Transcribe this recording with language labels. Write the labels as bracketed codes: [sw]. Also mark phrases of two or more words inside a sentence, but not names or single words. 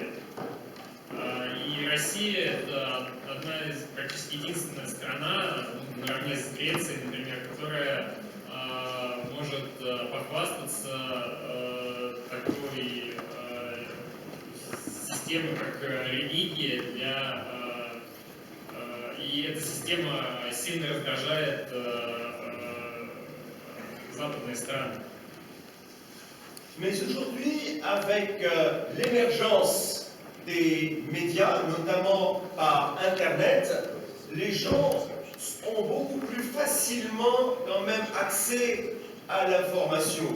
[ru] И Россия – это одна из практически единственная страна, наравне с Грецией, например, которая может похвастаться такой системой, как религия, и эта система сильно раздражает западные страны. [fr] Mais aujourd'hui, avec l'émergence des médias, notamment par Internet, les gens ont beaucoup plus facilement quand même accès à l'information.